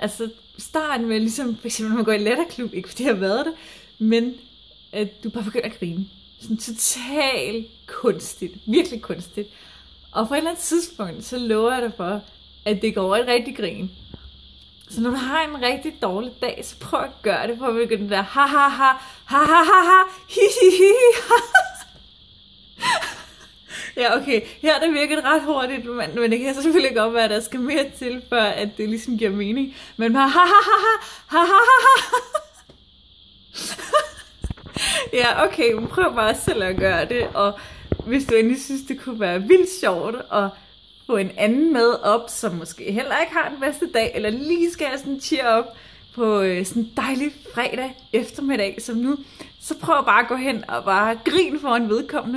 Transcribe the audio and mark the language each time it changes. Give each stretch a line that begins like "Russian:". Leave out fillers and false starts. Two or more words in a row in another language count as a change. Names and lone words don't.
Danish: Altså starten med ligesom, for eksempel når man går i letterklub, ikke fordi jeg har været det, men at du bare begynder at grine. Sådan totalt kunstigt, virkelig kunstigt. Og på et eller andet tidspunkt, så lover jeg dig for, at det går over et rigtig grin. Så når du har en rigtig dårlig dag, så prøv at gøre det, for at begynde det der ha ha ha, ha ha ha ha, hi hi hi ha. Ja, okay, her er det virket ret hurtigt, men det kan så selvfølgelig godt være, at der skal mere til, før at det ligesom giver mening. Men ha ha ha ha, ha ha ha ha. Ja, okay, men prøv bare selv at gøre det, og hvis du endelig synes, det kunne være vildt sjovt at få en anden med op, som måske heller ikke har den bedste dag, eller lige skal have sådan en cheer op på sådan en dejlig fredag eftermiddag som nu, så prøv bare at gå hen og bare grine foran vedkommende.